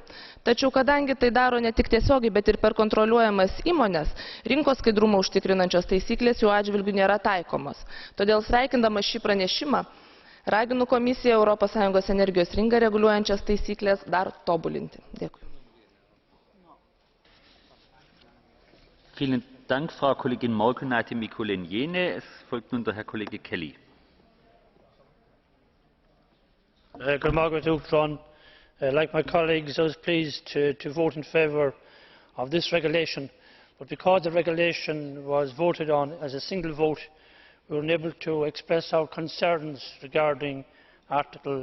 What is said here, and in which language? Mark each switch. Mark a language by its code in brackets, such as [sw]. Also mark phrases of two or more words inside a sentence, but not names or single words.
[lt] Tačiau kadangi tai daro ne tik tiesiogiai, bet ir per kontroliuojamas įmones, rinkos skaidrumą užtikrinančios taisyklės jų atžvilgių nėra taikomos. Todėl sveikindama šį pranešimą, raginu Komisiją ES energijos rinką reguliuojančias taisyklės dar tobulinti. Dėkui. [de] Vielen Dank, Frau Kollegin Morkunnaite Mikulin-Jene. Es folgt nun der Herr Kollege Kelly. [en] Like my colleagues, I was pleased to vote in favour of this regulation, but because the regulation was voted on as a single vote, we were unable to express our concerns regarding Article